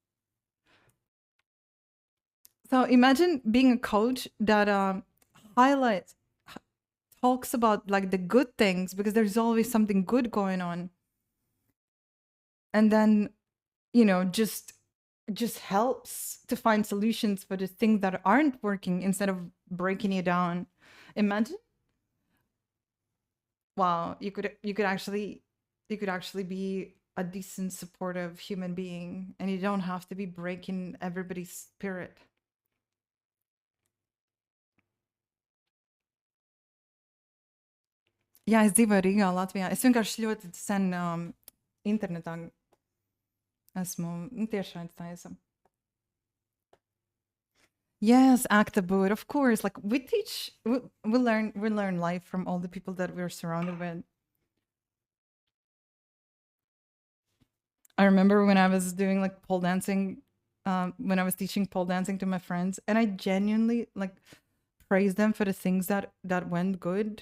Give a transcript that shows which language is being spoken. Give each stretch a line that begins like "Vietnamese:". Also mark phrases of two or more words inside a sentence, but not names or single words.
English: So imagine being a coach that highlights talks about like the good things because there's always something good going on, and then you know just helps to find solutions for the things that aren't working instead of breaking you down. Imagine, wow, you could actually be a decent supportive human being and you don't have to be breaking everybody's spirit.
Latvian: Jā, es dzīvoju Rīgā, Latvijā. Es vienkārši ļoti sen internetā esmu tiešsaistē.
English: Yes, Actaboot, of course. Like we teach, we learn life from all the people that we're surrounded with. I remember when I was doing like pole dancing, when I was teaching pole dancing to my friends, and I genuinely like praise them for the things that went good.